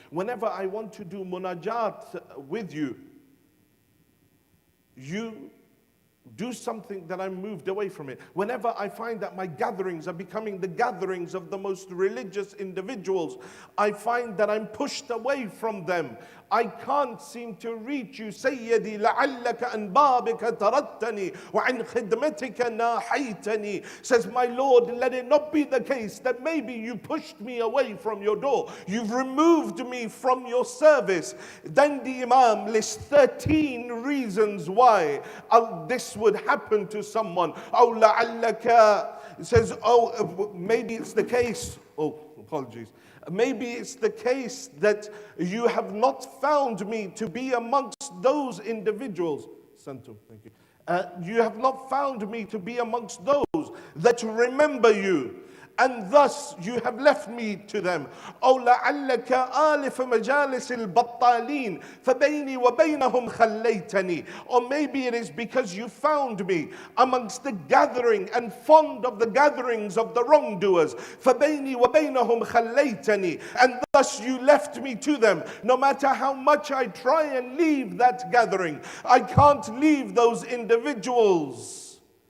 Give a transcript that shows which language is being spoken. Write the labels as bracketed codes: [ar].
[en] Whenever I want to do munajat with you, you do something that I'm moved away from it. Whenever I find that my gatherings are becoming the gatherings of the most religious individuals, I find that I'm pushed away from them. I can't seem to reach you. [ar] سيدي لعلك عن بابك تردتني وعن خدمتك ناحيتني. [en] Says, my Lord, let it not be the case that maybe you pushed me away from your door. You've removed me from your service. Then the Imam lists 13 reasons why this would happen to someone. [ar] أو لعلك, [en] it says, oh, maybe it's the case. Oh, apologies. Maybe it's the case that you have not found me to be amongst those individuals. Santum, thank you. You have not found me to be amongst those that remember you, and thus you have left me to them. [ar] أو لعلك آلف مجالس البطالين فبيني وبينهم خليتني. [en] Or maybe it is because you found me amongst the gathering and fond of the gatherings of the wrongdoers. [ar] فبيني وبينهم خليتني. [en] And thus you left me to them. No matter how much I try and leave that gathering, I can't leave those individuals.